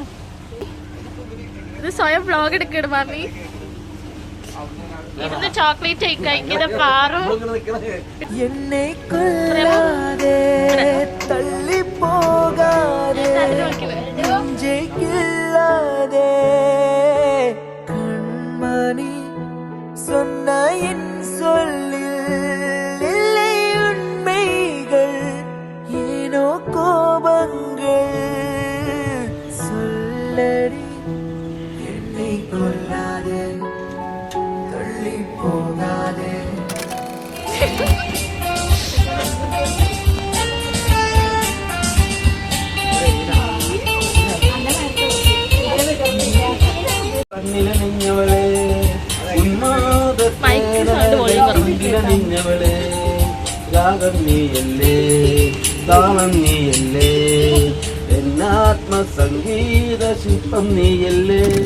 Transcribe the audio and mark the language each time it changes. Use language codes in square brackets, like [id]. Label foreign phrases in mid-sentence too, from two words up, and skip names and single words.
[ml] ഇത് സ്വയം വ്ലോഗ് എടുക്കണ മാമി. ഇരുന്ന് ചോക്ലേറ്റ് കഴിക്കുന്നത് പാറും. [ta] என்னை கொல்லாதே தள்ளிப்போகாதே நெஞ்சில்லாதே கண்மணி சொன்ன என் சொல்லில் இல்லை உண்மைகள் ஏனோ கோபங்கள் சொல்லடி என்னை கொல்லாதே தள்ளி போகாதே. [ml] കണ്ണിലണിഞ്ഞവളെ നിന്നവളെ രാഗം നീയല്ലേ താളം നീയല്ലേ എന്നാത്മസംഗീത ശില്പം നീയല്ലേ.